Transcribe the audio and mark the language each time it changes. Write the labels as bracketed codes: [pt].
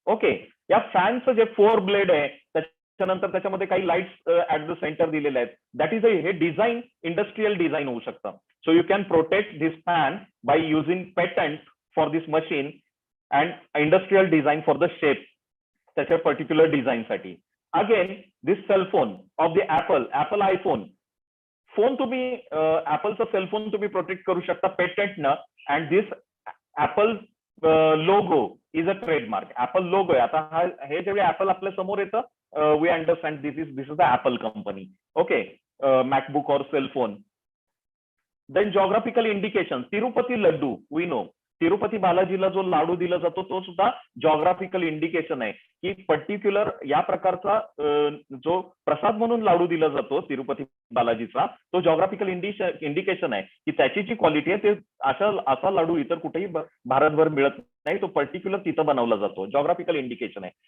[mr] Okay, या फॅनचं जे 4 blade आहे त्याच्यानंतर त्याच्यामध्ये काही लाईट्स [en] at the centre [mr] दिलेले आहेत. [en] that is [mr] हे डिझाईन, इंडस्ट्रियल डिझाईन होऊ शकतं. So you can protect this fan by using patent for this machine and industrial design for the shape, त्याच्या particular design साठी. [en] Again, this cell phone of the Apple iPhone phone [mr] तुम्ही Appleचा cell phone तुम्ही protect करू शकता patent न, [en] and this Apple logo is a trademark. Apple logo आहे. [mr] आता हे जेव्हा Apple आपल्या समोर येतं, [en] we understand this is the Apple company. Okay, MacBook or cell phone. Then geographical indications. [mr] Tirupati laddoo, [en] we know. [mr] Tirupati बालाजीला जो लाडू दिला जातो तो सुद्धा जॉग्राफिकल इंडिकेशन आहे की पर्टिक्युलर या प्रकारचा जो प्रसाद म्हणून लाडू दिला जातो तिरुपती बालाजीचा, तो जॉग्राफिकल इंडिकेशन आहे की त्याची जी क्वालिटी आहे ते असा लाडू इतर कुठेही भारतभर मिळत नाही, तो पर्टिक्युलर तिथं बनवला जातो. जॉग्राफिकल इंडिकेशन आहे.